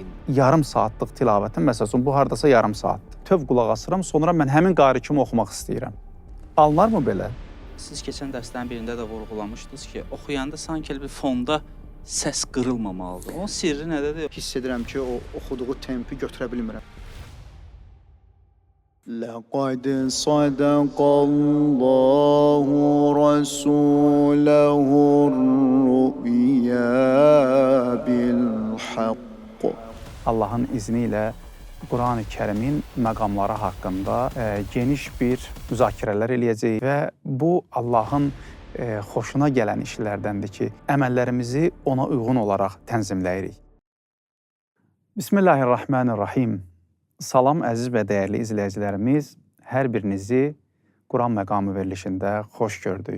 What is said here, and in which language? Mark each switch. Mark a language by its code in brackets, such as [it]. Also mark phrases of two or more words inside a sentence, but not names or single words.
[az] Yarım saatlıq tilavətin, məsələn, bu hardasa yarım saatdır. Töv qulaq asıram, sonra mən həmin qari kimi oxumaq istəyirəm. Alınarmı belə? Siz keçən dərslərin birində də vurğulamışdınız ki, oxuyanda sanki bir fonda səs qırılmamalıdır. Onun sirri nədədir? Hiss edirəm ki, o oxuduğu tempi götürə bilmirəm. [ar] لقد صدق الله رسوله الرؤيا بالحق. [az] Allahın izni ilə Quran-ı Kərimin məqamları haqqında geniş bir müzakirələr eləyəcəyik və bu Allahın xoşuna gələn işlərdəndir ki, əməllərimizi ona uyğun olaraq tənzimləyirik. Bismillahirrahmanirrahim. Salam əziz və dəyərli izləyicilərimiz, hər birinizi Quran məqamı verilişində xoş gördük.